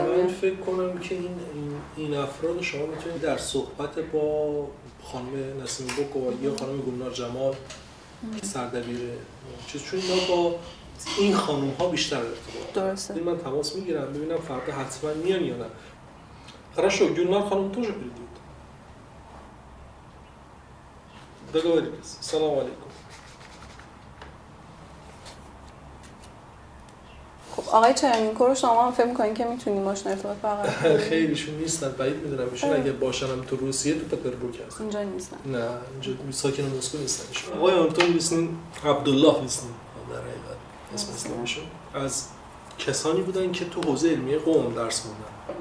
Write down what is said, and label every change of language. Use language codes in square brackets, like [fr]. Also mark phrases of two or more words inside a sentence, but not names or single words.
[fa] من فکر کنم که این افراد شما میتونید در صحبت با خانم نسیم بوکواری یا خانم گلنار جمال سردبیر چون اینا با این خانم ها بیشتر ارتباط درسته. من تماس میگیرم ببینم فردا حتما میان یا نه. [ru] Хорошо, Гюльнар خانم тоже придут. Договорились. Салам алейкум. [fa] خب آقای چرمینکو رو شما هم فکر می‌کنین که میتونین باشون ارتباط برقرار کنین؟ خیلیشون نیستن، بعید میدونم ایشون اگه باشن هم تو روسیه تو پترزبورگ هستن. اینجا نیستن. نه اینجا ساکن مسکو نیستن ایشون. آقای آنتون ویسنین عبدالله ویسنین در حقیقت اسم اسلامیشون از کسانی بودن که تو حوزه علمیه قم درس خوندن.